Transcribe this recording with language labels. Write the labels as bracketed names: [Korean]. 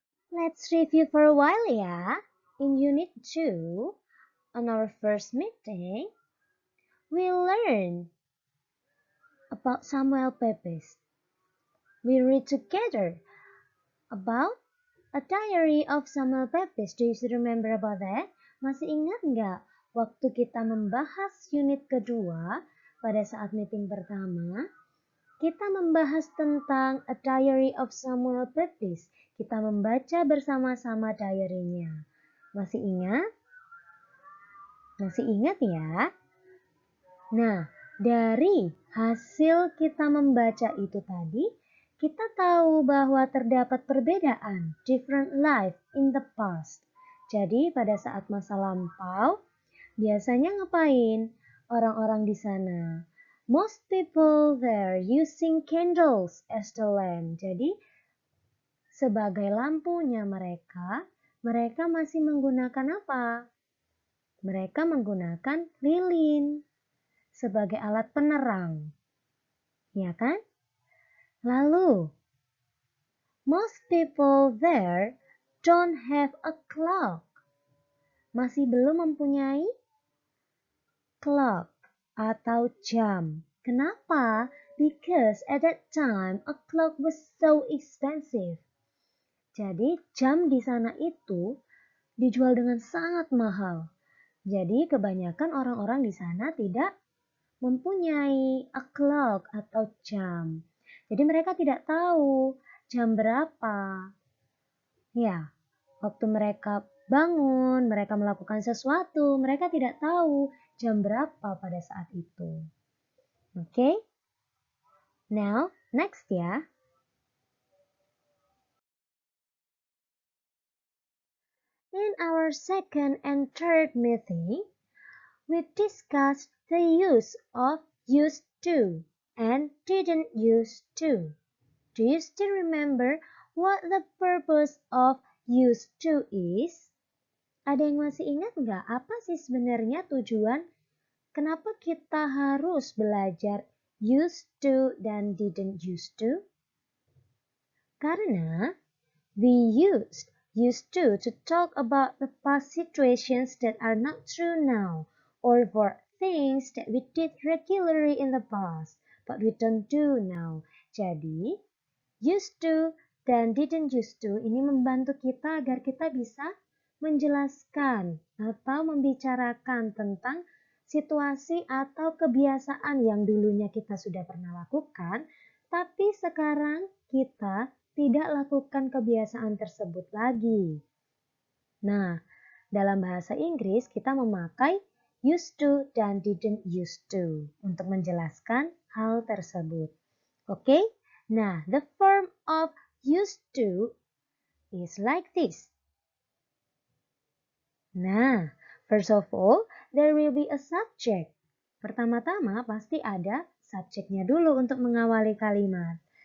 [English] Let's review for a while, yeah. In Unit 2, on our first meeting, we learned about Samuel Pepys. We read together about a diary of Samuel Pepys. Do you still remember about that? [Indonesian] Masih ingat nggak waktu kita membahas unit kedua pada saat meeting pertama? Kita membahas tentang A Diary of Samuel Pepys. Kita membaca bersama-sama diary-nya. Masih ingat? Masih ingat ya? Nah, dari hasil kita membaca itu tadi, kita tahu bahwa terdapat perbedaan, [English] different life in the past. [Indonesian] Jadi pada saat masa lampau, biasanya ngapain orang-orang di sana? [English] Most people there using candles as the lamp. [Indonesian] Jadi sebagai lampunya mereka masih menggunakan apa? Mereka menggunakan lilin sebagai alat penerang. Ya kan? [English] Lalu, most people there don't have a clock. [Indonesian] Masih belum mempunyai clock atau jam. Kenapa? [English] Because at that time a clock was so expensive. [Indonesian] Jadi jam di sana itu dijual dengan sangat mahal. Jadi kebanyakan orang-orang di sana tidak mempunyai a clock atau jam. Jadi mereka tidak tahu jam berapa. Ya, waktu mereka bangun, mereka melakukan sesuatu, mereka tidak tahu jam berapa pada saat itu. [English] Okay? Now, next ya. In our second and third meeting, we discussed the use of used to and didn't used to. Do you still remember what the purpose of used to is? [Indonesian] Ada yang masih ingat nggak apa sih sebenarnya tujuan kenapa kita harus belajar used to dan didn't used to? [English] Karena we used to talk about the past situations that are not true now or for things that we did regularly in the past but we don't do now. [Indonesian] Jadi, used to dan didn't used to ini membantu kita agar kita bisa menjelaskan atau membicarakan tentang situasi atau kebiasaan yang dulunya kita sudah pernah lakukan, tapi sekarang kita tidak lakukan kebiasaan tersebut lagi. Nah, dalam bahasa Inggris kita memakai used to dan didn't used to untuk menjelaskan hal tersebut. Oke? [English] Nah, the form of used to is like this. Nah, first of all, there will be a subject. [Indonesian] Pertama-tama pasti ada subjeknya dulu untuk mengawali kalimat.